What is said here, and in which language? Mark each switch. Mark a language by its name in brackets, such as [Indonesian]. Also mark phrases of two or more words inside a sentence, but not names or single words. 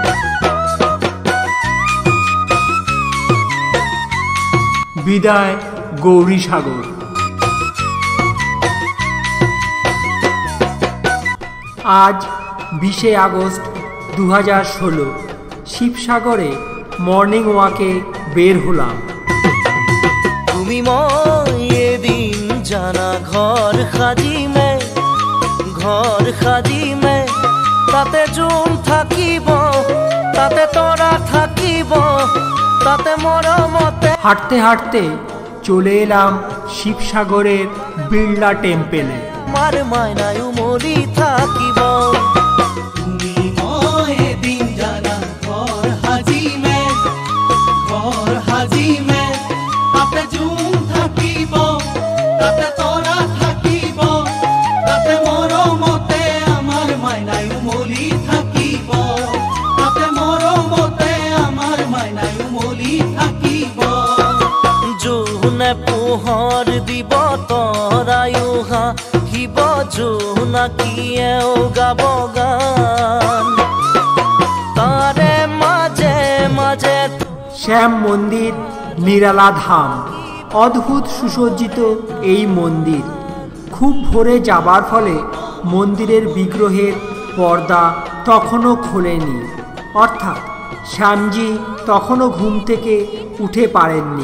[Bangla] বিদায় গৌরীসাগর। আজ 20শে আগস্ট 2016 শিবসাগরে [English] morning walk [Bangla] বের হলাম। [Assamese] তুমি মই এদিন জানা ঘর সাজিমে তাতে জোন থাকিব, তাতে তৰা থাকিব, তাতে মৰমতে। [Bangla] হাঁটতে হাঁটতে চলে এলাম শিবসাগরের বিড়লা টেম্পেলে। [Assamese] মার মায়নায় উমলি থাকিব। তুমি মই এদিন জানা ঘর হাজিমে তাতে জোন থাকিব, তাতে তৰা থাকিব, তাতে মৰমতে আমাৰ মাইনাই উমলি থাকিব, তাতে মৰমতে আমাৰ মাইনাই উমলি থাকিব। জোনে পোহৰ দিব তৰায়ো হাঁহিব, জোনাকীয়েও গাব গান, তাৰে মাজে মাজে। [Bangla] শ্যাম মন্দির নিরালা ধাম। অদ্ভুত সুসজ্জিত এই মন্দির। খুব ভোরে যাবার ফলে মন্দিরের বিগ্রহের পর্দা তখনও খোলেনি, অর্থাৎ শ্যামজি তখনও ঘুম থেকে উঠে পারেননি।